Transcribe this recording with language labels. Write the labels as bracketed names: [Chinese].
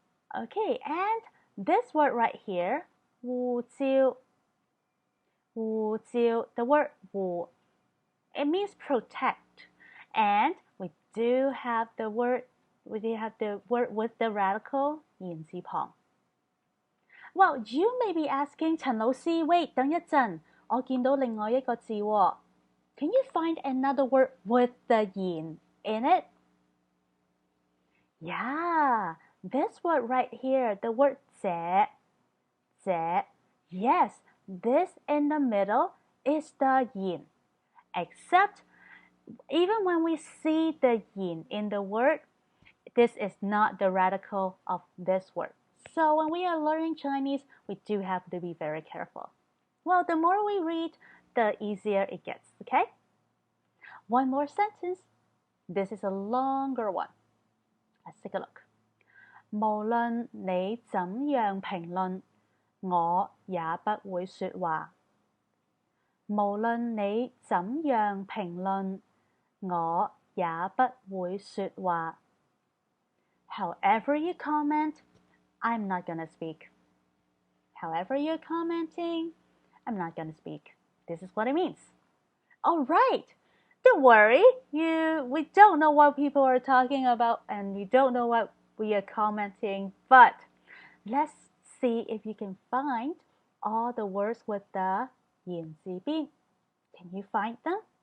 [English] Okay, and this word right here, 護照, 護照, the word 護, it means protect. And we do have the word with the radical 言字旁. Well, you may be asking 陳老師, wait, [Cantonese] 等一陣, 我見到另外一個字喎. [English] Can you find another word with the 言 in it? Yeah, this word right here, the word 這, 這. Yes, this in the middle is the 言. Except, even when we see the 言 in the word, this is not the radical of this word. So when we are learning Chinese, we do have to be very careful. Well, the more we read, the easier it gets, okay? One more sentence. This is a longer one. Let's take a look. [Cantonese] 無論你怎樣評論，我也不會說話。無論你怎樣評論，我也不會說話。 [English] However you comment, I'm not gonna speak. However you're commenting, I'm not gonna speak. This is what it means. All right. Don't worry. We don't know what people are talking about and we don't know what we are commenting, but let's see if you can find all the words with the 言字邊. Can you find them?